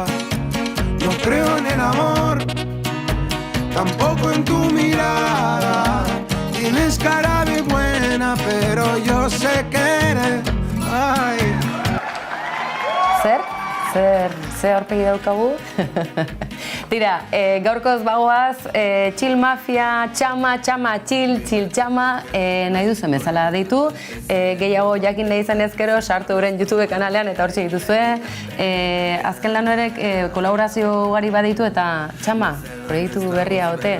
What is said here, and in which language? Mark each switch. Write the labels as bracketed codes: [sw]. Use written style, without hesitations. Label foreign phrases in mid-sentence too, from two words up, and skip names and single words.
[es] No creo en el amor, tampoco en tu mirada. Tienes cara de buena, pero yo sé que eres... Ay. [eu] Zer aurpegi daukagu? Tira, gaurkoz bagoaz, chill mafia, txama, chill, txama, nahi duzen bezala deitu. Gehiago jakin nahi izan ezkero, sartu euren YouTube kanalean eta hortxe dituzue. Azken lan horrek kolaborazio ugari baditu eta txama, proiektu berria ote.